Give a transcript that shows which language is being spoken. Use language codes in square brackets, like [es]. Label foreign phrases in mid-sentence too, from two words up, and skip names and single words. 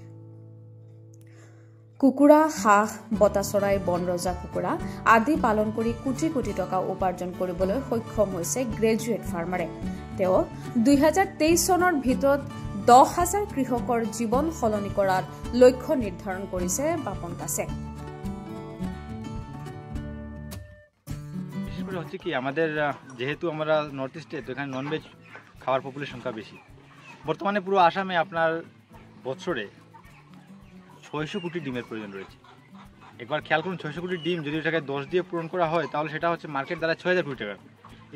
[as] কুকুৰা, হাঁহ, বতা চৰাই, বনৰজা কুকুৰা আদি পালন কৰি কোটি কোটি টকা উপাৰ্জন কৰিবলৈ সক্ষম হৈছে গ্ৰেজুৱেট ফাৰ্মাৰে। তেওঁ 2023 চনৰ ভিতৰত 10,000 কৃষকৰ জীৱন সলনি কৰাৰ লক্ষ্য নিৰ্ধাৰণ কৰিছে বাপন দাসে। [bn] হচ্ছে কি আমাদের যেহেতু আমরা নর্থ ইস্টে, তো এখানে ননভেজ খাওয়ার পপুলের সংখ্যা বেশি। বর্তমানে পুরো আসামে আপনার বছরে 600 কোটি ডিমের প্রয়োজন রয়েছে। একবার খেয়াল করুন, 600 কোটি ডিম যদি এটাকে 10 দিয়ে পূরণ করা হয় তাহলে সেটা হচ্ছে মার্কেট দ্বারা 6,000 কোটি টাকা।